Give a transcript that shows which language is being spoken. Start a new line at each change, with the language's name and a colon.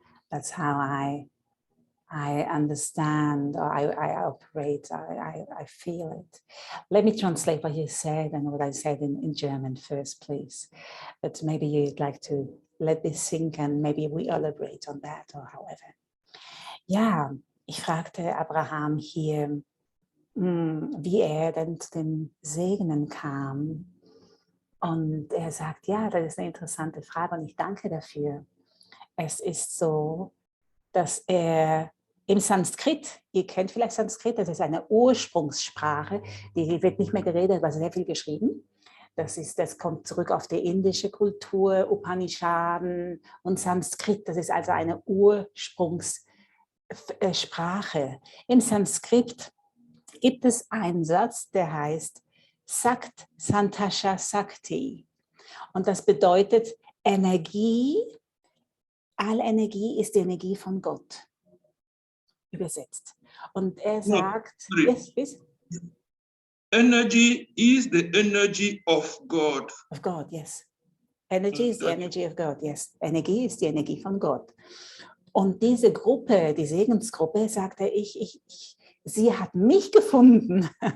English: That's how I understand, or I operate, I feel it. Let me translate what you said and what I said in German first, please. But maybe you'd like to let this sink and maybe we elaborate on that or however.
German: Ja, ich fragte Abraham hier, wie denn zu den Segnen kam. Und er sagt, ja, das ist eine interessante Frage und ich danke dafür. Es ist so, dass er im Sanskrit, ihr kennt vielleicht Sanskrit, das ist eine Ursprungssprache, die wird nicht mehr geredet, aber sehr viel geschrieben. Das kommt zurück auf die indische Kultur, Upanishaden und Sanskrit. Das ist also eine Ursprungssprache. Im Sanskrit gibt es einen Satz, der heißt Sakt Santasha Sakti. Und das bedeutet Energie, alle Energie ist die Energie von Gott. Übersetzt. Und er sagt, yes.
English: Energy is the energy of God. Of God, yes. Energy is the energy of God, yes.
German: Energie ist die Energie von Gott. Und diese Gruppe, die Segensgruppe, sagte sie hat mich gefunden.